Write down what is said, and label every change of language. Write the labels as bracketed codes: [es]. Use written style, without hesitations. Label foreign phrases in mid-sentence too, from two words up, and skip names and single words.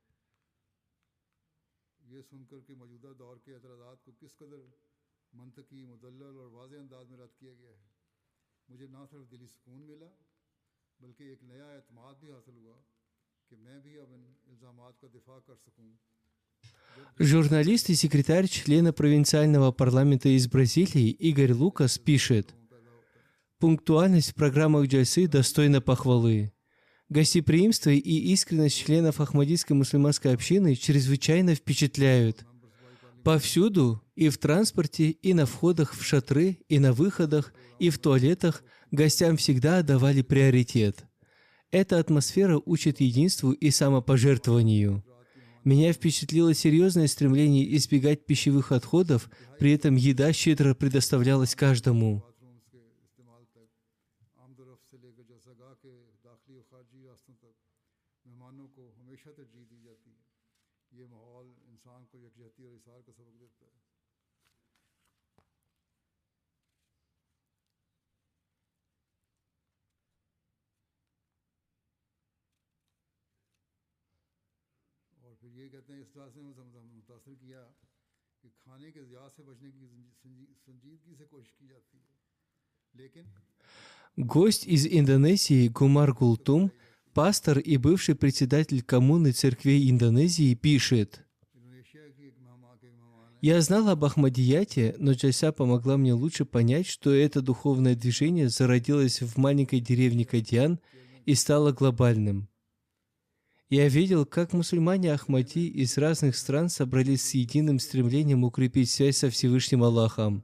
[ur] یہ سن کر کہ موجودہ دور کے اعتراضات کو کس قدر منطقی، مدلل اور واضح انداز میں رد کیا گیا ہے، مجھے نہ صرف دلی سکون ملا بلکہ ایک نیا اعتماد بھی حاصل ہوا کہ میں بھی اب ان الزامات کا دفاع کر سکوں. [ru] Журналист и секретарь члена провинциального парламента из Бразилии Игорь Лукас пишет: «Пунктуальность в программах джальсы достойна похвалы. Гостеприимство и искренность членов Ахмадийской мусульманской общины чрезвычайно впечатляют. Повсюду, и в транспорте, и на входах в шатры, и на выходах, и в туалетах гостям всегда отдавали приоритет. Эта атмосфера учит единству и самопожертвованию. Меня впечатлило серьезное стремление избегать пищевых отходов, при этом еда щедро предоставлялась каждому. [ur] باتھ رومز کے استعمال تک آمدورفت سے لے کر جلسہ گاہ کے داخلی اور خارجی راستوں تک مہمانوں کو ہمیشہ ترجیح دی جاتی ہے. یہ ماحول انسان کو یکجہتی اور ایثار کا سبق دیتا ہے. اور پھر یہ کہتے ہیں اس بات سے متاثر کیا کہ کھانے کے ضیاع سے بچنے کی سنجیدگی سے کوشش کی جاتی ہے، لیکن [ru] Гость из Индонезии Гумар Гултум, пастор и бывший председатель коммуны церквей Индонезии, пишет: [ur] انڈونیشیا کی ایک مہمان [ru] Я знал об Ахмадияте, но джальса помогла мне лучше понять, что это духовное движение зародилось в маленькой деревне Кадьян и стало глобальным. Я видел, как мусульмане Ахмади из разных стран собрались с единым стремлением укрепить связь со Всевышним Аллахом.